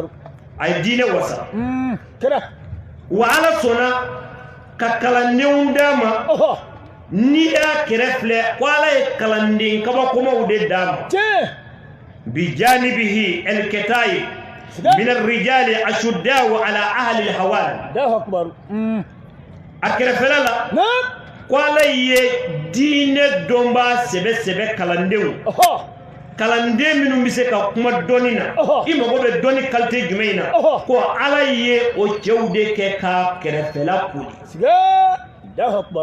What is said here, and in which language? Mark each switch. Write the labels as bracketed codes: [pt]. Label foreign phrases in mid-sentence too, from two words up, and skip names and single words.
[bm] a ye diinɛ wasa kɛra wa ala sɔnna ka kalandenw d'a ma n'i y'a kɛrɛ filɛ ko ala ye kalanden kabakomaw de d'a ma [ar] بجانبه الكتائب من الرجال أشداء على أهل الهوان الله أكبر [bm] a kɛrɛfɛla la ko ala ye diinɛ dɔnbaa sɛbɛ kalandenw kalanden minnu bɛ se ka kuma dɔnni na i mago bɛ dɔnni qualité jumɛn na ko ala ye o cɛw de kɛ ka kɛrɛfɛla koli [ar] الله أكبر